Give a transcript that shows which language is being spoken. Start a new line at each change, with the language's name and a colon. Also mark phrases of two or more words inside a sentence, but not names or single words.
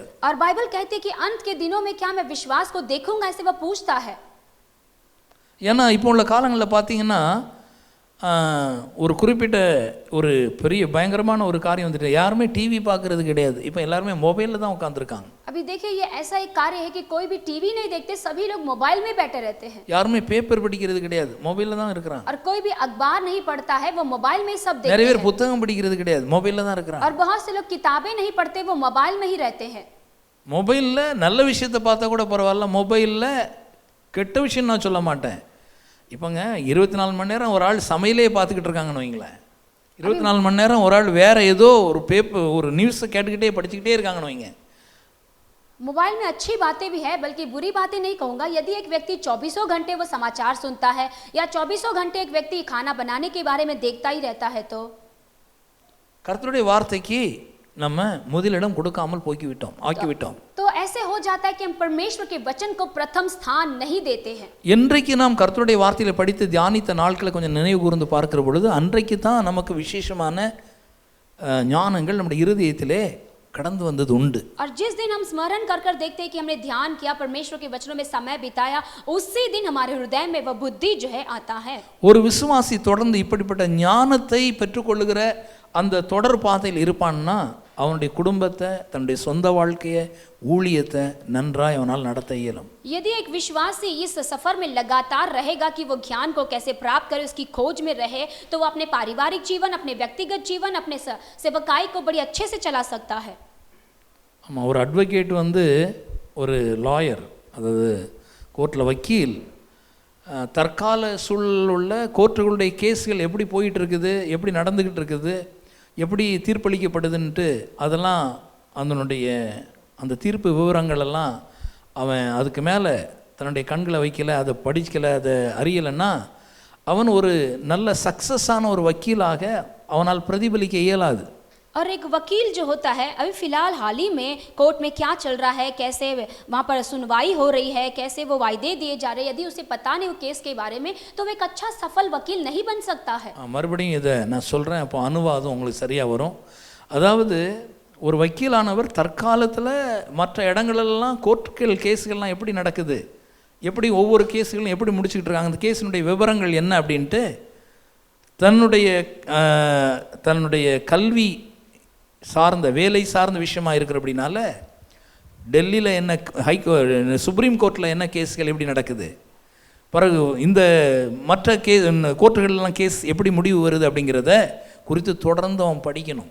Hindi: और बाइबल कहती है कि अंत के दिनों में क्या मैं विश्वास को देखूंगा, ऐसे वह पूछता है।
Tamil: ஏன்னா இப்போ உள்ள காலங்களில் பார்த்தீங்கன்னா ஒரு குறிப்பிட்ட ஒரு பெரிய பயங்கரமான ஒரு காரியம் வந்துட்டு, யாருமே டிவி பார்க்கறது கிடையாது. இப்போ எல்லாருமே மொபைலில் தான் உட்காந்துருக்காங்க.
Hindi: अभी देखिए ये ऐसा एक कार्य है कि कोई भी टीवी नहीं देखते, सभी लोग मोबाइल में बैठे रहते हैं।
Tamil: யாருமே பேப்பர் படிக்கிறது கிடையாது, மொபைலில் தான் இருக்கிறாங்க.
Hindi: और कोई भी अखबार नहीं पढ़ता है, वो मोबाइल में ही सब देखते
Tamil: நிறைய பேர்
Hindi: हैं।
Tamil: புத்தகம் படிக்கிறது கிடையாது, மொபைலில் தான் இருக்கிறாங்க.
Hindi: और बहुत से लोग किताबें नहीं पढ़ते, वो मोबाइल में ही रहते हैं।
Tamil: மொபைலில் நல்ல விஷயத்தை பார்த்தா கூட பரவாயில்ல, மொபைலில் கெட்ட விஷயம் நான் சொல்ல மாட்டேன். இப்போங்க 24 மணி நேரம் ஒரு ஆள் சமையலே பார்த்துக்கிட்டு இருக்காங்கன்னு வைங்களேன். 24 மணி நேரம் ஒரு ஆள் வேற ஏதோ ஒரு பேப்பர், ஒரு நியூஸை கேட்டுக்கிட்டே படிச்சுக்கிட்டே இருக்காங்கன்னு வைங்க.
Hindi: मोबाइल में अच्छी बातें भी है, बल्कि बुरी बातें नहीं कहूँगा। यदि एक व्यक्ति 24 घंटे वो समाचार सुनता है या 24 घंटे एक व्यक्ति खाना बनाने के बारे में देखता ही रहता है, तो
Tamil: கர்த்தருடைய வார்த்தைக்கு நம்ம முதலிடம் கொடுக்காமல் ஆக்கிவிட்டோம்.
Hindi: तो ऐसे हो जाता है कि हम परमेश्वर के वचन को प्रथम स्थान नहीं देते हैं.
Tamil: இன்றைக்கு நாம் கர்த்தருடைய வார்த்தையில படித்து தியானித்த நாட்களை கொஞ்சம் நினைவு கூர்ந்து பார்க்கிற பொழுது அன்றைக்கு தான் நமக்கு விசேஷமான ஞானங்கள் நம்முடைய இருதயத்திலே கடந்து வந்தது உண்டு.
Hindi: और जिस दिन हम स्मरण कर कर देखते हैं कि हमने ध्यान किया, परमेश्वर के वचनों में समय बिताया, उसी दिन हमारे हृदय में वह बुद्धि जो है आता है.
Tamil: ஒரு விசுவாசி தொடர்ந்து இப்படிப்பட்ட ஞானத்தை பெற்றுக்கொள்ளுகிற அந்த தொடர் பாதையில் இருப்பான்னா அவனுடைய குடும்பத்தை, தன்னுடைய சொந்த வாழ்க்கையை, ஊழியத்தை நன்றாய் அவனால் நடத்த இயலும்.
Hindi: यदि एक विश्वासी इस सफर में लगातार रहेगा कि वो ज्ञान को कैसे प्राप्त करे, उसकी खोज में रहे, तो वो अपने पारिवारिक जीवन, अपने व्यक्तिगत जीवन, अपने सेवकाई को बड़ी अच्छे से चला सकता है.
Tamil: ஆமாம், ஒரு அட்வொகேட் ஒரு லாயர், அதாவது கோர்ட்டில் வக்கீல், தற்கால சூழலுள்ள கோர்ட்டுகளுடைய கேஸ்கள் எப்படி போயிட்டு இருக்குது, எப்படி நடந்துக்கிட்டு இருக்குது, எப்படி தீர்ப்பளிக்கப்படுதுன்ட்டு அதெல்லாம் அந்த தீர்ப்பு விவரங்களெல்லாம் அவன் அதுக்கு மேலே தன்னுடைய கண்களை வைக்கலை, அதை படிக்கலை, அதை அறியலைன்னா அவன் ஒரு நல்ல சக்ஸஸான ஒரு வக்கீலாக அவனால் பிரதிபலிக்க இயலாது.
Hindi: और एक वकील जो होता है, अभी फिलहाल हाल ही में कोर्ट में क्या चल रहा है, कैसे वहाँ पर सुनवाई हो रही है, कैसे वो वायदे दिए जा रहे हैं, यदि उसे पता नहीं वो केस के बारे में, तो वो एक अच्छा सफल वकील नहीं बन सकता है.
Tamil: மறுபடியும் இதை நான் சொல்கிறேன், அப்போ அனுவாதம் உங்களுக்கு சரியாக வரும். அதாவது ஒரு வக்கீலானவர் தற்காலத்தில் மற்ற இடங்களெல்லாம் கோர்ட்டுகள் கேஸுகள்லாம் எப்படி நடக்குது, எப்படி ஒவ்வொரு கேஸுகளும் எப்படி முடிச்சுக்கிட்டு இருக்காங்க, அந்த கேஸினுடைய விவரங்கள் என்ன அப்படின்ட்டு தன்னுடைய கல்வி சார்ந்த வேலை சார்ந்த விஷயமா இருக்கிற அப்படின்னால டெல்லியில் என்ன சுப்ரீம் கோர்ட்டில் என்ன கேஸ்கள் எப்படி நடக்குது, பிறகு இந்த மற்ற கோர்ட்டுகள்லாம் கேஸ் எப்படி முடிவு வருது அப்படிங்கிறத குறித்து தொடர்ந்து அவன் படிக்கணும்.